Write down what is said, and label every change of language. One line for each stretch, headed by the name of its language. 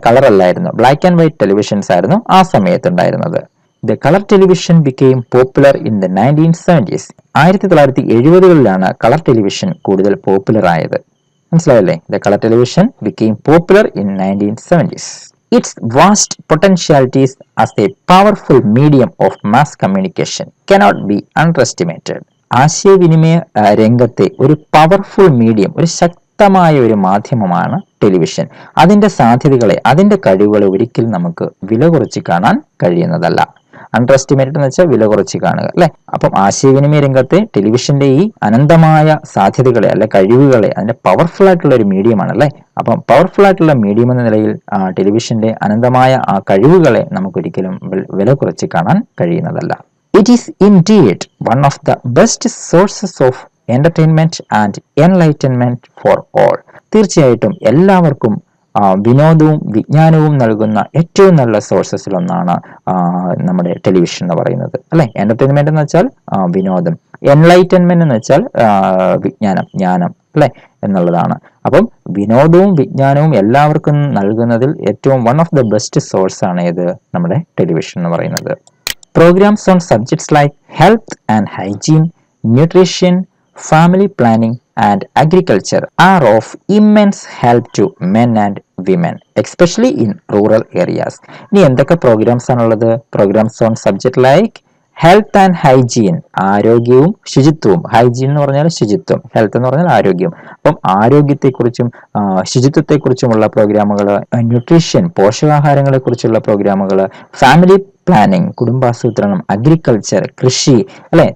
Malayalam: Colour അല്ലായിരുന്നു, black and white televisions ആയിരുന്നു ആ സമയത്ത് ഉണ്ടായിരുന്നത്.
English: The colour television became popular in the 1970s.
Malayalam: 1970-കളിലാണ് colour television കൂടുതൽ പോപ്പുലർ ആയത്. മനസ്സിലായല്ലേ?
English: The colour television became popular in 1970s. Its vast potentialities as a powerful medium of mass communication cannot be underestimated.
Malayalam: ആശയവിനിമയ രംഗത്തെ ഒരു powerful medium, ഒരു ശക്തമായ ഒരു മാധ്യമമാണ് television. അതിന്റെ സാധ്യതകളെ, അതിന്റെ കഴിവുകളെ ഒരിക്കലും നമുക്ക് വില കുറച്ച് കാണാൻ കഴിയുന്നതല്ല. അണ്ടർ എസ്റ്റിമേറ്റഡ് എന്ന് വെച്ചാൽ വില കുറച്ച് കാണുക, അല്ലെ? അപ്പം ആശയവിനിമയ രംഗത്തെ ടെലിവിഷന്റെ ഈ അനന്തമായ സാധ്യതകളെ, അല്ലെ കഴിവുകളെ, അതിന്റെ പവർഫുൾ ആയിട്ടുള്ള ഒരു മീഡിയമാണ്, അല്ലെ? അപ്പം പവർഫുൾ ആയിട്ടുള്ള മീഡിയം എന്ന നിലയിൽ ടെലിവിഷന്റെ അനന്തമായ ആ കഴിവുകളെ നമുക്കൊരിക്കലും വില കുറച്ച് കാണാൻ കഴിയുന്നതല്ല.
English: It is indeed one of the best sources of entertainment and enlightenment for all.
Malayalam: തീർച്ചയായിട്ടും എല്ലാവർക്കും വിനോദവും വിജ്ഞാനവും നൽകുന്ന ഏറ്റവും നല്ല സോഴ്സസിൽ ഒന്നാണ് നമ്മുടെ ടെലിവിഷൻ എന്ന് പറയുന്നത്, അല്ലെ? എന്റർടൈൻമെന്റ് എന്ന് വെച്ചാൽ വിനോദം, എൻലൈറ്റൻമെന്റ് എന്ന് വെച്ചാൽ ജ്ഞാനം, അല്ലെ? എന്നുള്ളതാണ്. അപ്പം വിനോദവും വിജ്ഞാനവും എല്ലാവർക്കും നൽകുന്നതിൽ ഏറ്റവും
English: one of the best source
Malayalam: ആണ് ഇത്, നമ്മുടെ ടെലിവിഷൻ എന്ന് പറയുന്നത്.
English: Programs on subjects like health and hygiene, nutrition, family planning and agriculture are of immense help to men and women, especially in rural areas.
Malayalam: ഇനി എന്തൊക്കെ പ്രോഗ്രാംസ് ആണുള്ളത്?
English: programmes on subject like health and hygiene,
Malayalam: ആരോഗ്യവും ശുചിത്വവും. Hygiene എന്ന് പറഞ്ഞാൽ ശുചിത്വം, health എന്ന് പറഞ്ഞാൽ ആരോഗ്യം. അപ്പം ആരോഗ്യത്തെക്കുറിച്ചും ശുചിത്വത്തെക്കുറിച്ചുമുള്ള പ്രോഗ്രാമുകൾ, ന്യൂട്രീഷൻ പോഷകാഹാരങ്ങളെ കുറിച്ചുള്ള പ്രോഗ്രാമുകൾ, ഫാമിലി പ്ലാനിംഗ് കുടുംബാസൂത്രണം, അഗ്രികൾച്ചർ കൃഷി, അല്ലെ?